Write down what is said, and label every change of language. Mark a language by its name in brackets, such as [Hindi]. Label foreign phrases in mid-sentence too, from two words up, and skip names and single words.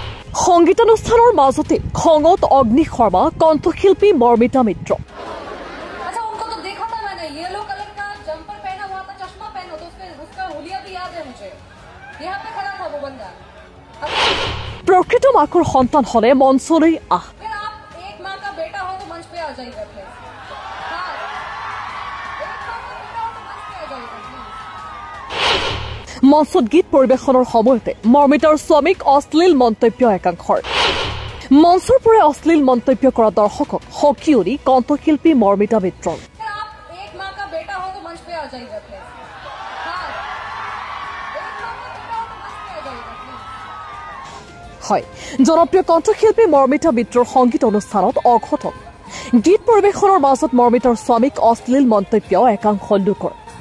[Assamese] সংগীতানুষ্ঠানৰ মাজতে খঙত অগ্নি শৰ্মা কণ্ঠশিল্পী মৰ্মিতা মিত্ৰ [Hindi] अच्छा उनको तो देखा था मैंने येलो कलर का जंपर पहना हुआ था चश्मा पहना तो उसका हुलिया भी याद है मुझे यहाँ पे खड़ा था वो बंदा [Assamese] প্ৰকৃত মাকৰ সন্তান হ'লে মঞ্চলৈ আহ [Hindi] फिर आप एक माँ का बेटा हो तो मंच पे आ जाइए प्लीज हाँ एक माँ का बेटा हो तो मंच पे आ जाइए [Assamese] মঞ্চত গীত পৰিৱেশনৰ সময়তে মৰ্মিতাৰ স্বামীক অশ্লীল মন্তব্য একাংশৰ মঞ্চৰ পৰা অশ্লীল মন্তব্য কৰা দৰ্শকক হকিউৰি কণ্ঠশিল্পী মৰ্মিতা মিত্ৰৰ [Hindi] फिर आप एक माँ का बेटा हो तो मंच पे आ जाइए प्लीज हाँ एक माँ का बेटा हो तो मंच पे आ जाइए प्लीज [Assamese] হয় জনপ্ৰিয় কণ্ঠশিল্পী মৰ্মিতা মিত্ৰৰ সংগীত অনুষ্ঠানত অঘটন গীত পৰিৱেশনৰ মাজত মৰ্মিতাৰ স্বামীক অশ্লীল মন্তব্য একাংশ লোকৰ